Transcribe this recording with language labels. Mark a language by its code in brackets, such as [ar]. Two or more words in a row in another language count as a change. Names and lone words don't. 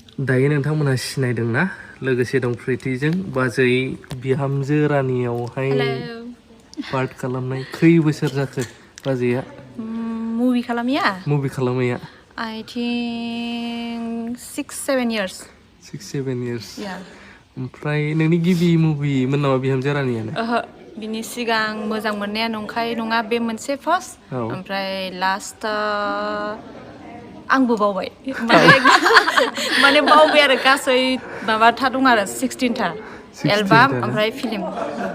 [brx] दायो नोंथांमोना सिनायदोंना लोगोसे दं प्रितिजों बाजै बिहामजो रानियावहाय पार्ट खालामनाय खै बोसोर जाखो बाजैया मुभि खालामैया [en] I think 6-7 years [brx] 6-7 years ओमफ्राय नोंनि गिबि मुभि मोन नामा बिहामजो रानियानो बिनि सिगां मोजां मोननाया नंखाय नङा बे मोनसे फार्स्ट ओमफ्राय लास्ट आंबो बावबाय माने बावबाय आरो गासै माबाथा दं आरो 16था एलबाम ओमफ्राय फिल्म मुभि